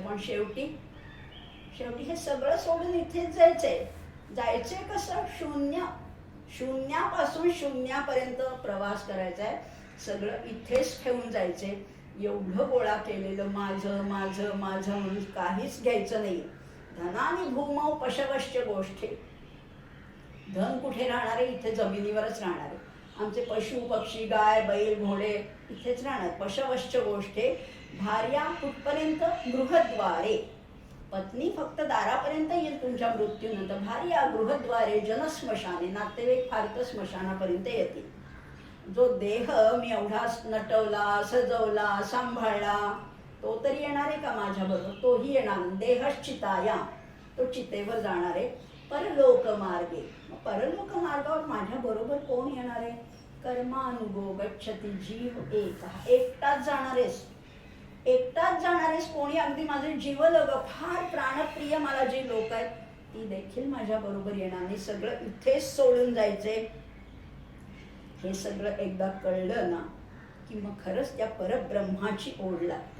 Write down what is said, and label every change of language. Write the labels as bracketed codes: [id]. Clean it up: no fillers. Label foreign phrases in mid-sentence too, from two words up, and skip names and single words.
[mr] पण शेवटी हे सगळं सोडून इथेच जायचंय. जायचंय कसं? शून्यापासून शून्यापर्यंत प्रवास करायचा आहे. सगळं इथेच ठेवून जायचंय. एवढं गोळा केलेलं माझं माझं माझं म्हणून काहीच घ्यायचं नाही. [sa] धनानी भूमौ पशवश्च गोष्टी. [mr] धन कुठे राहणार आहे? इथे जमिनीवरच राहणार आहे. आमचे पशु पक्षी गाय बैल घोडे इथेच राहणार. [sa] पशवश्च गोष्टी. [mr] भार्या कुठपर्यंत? गृहद्वारे. पत्नी फक्त दारापर्यंत येईल तुमच्या मृत्यूनंतर. [sa] भार्या गृहद्वारे जनस्मशाने. [mr] नातेवाईक फार तर स्मशानापर्यंत येतील. जो देह मी एवढा नटवला सजवला सांभाळला तो तरी येणार आहे का माझ्याबरोबर? तोही येणार. देहश्चिताया, तो चितेवर जाणार आहे. [sa] परलोक मार्गे. [mr] परलोक मार्गावर माझ्या बरोबर कोण येणार आहे? [sa] कर्मानुगो गच्छति जीव एका. [mr] एकटाच जाणार आहेस, एकटाच जाणार आहेस. कोणी अगदी माझे जीवलग फार प्राणप्रिय मला जी लोक आहेत ती देखील माझ्या बरोबर येणार नाही. सगळं इथेच सोडून जायचंय. हे सगळं एकदा कळलं ना की मग खरंच त्या परब्रह्माची ओढ लागते.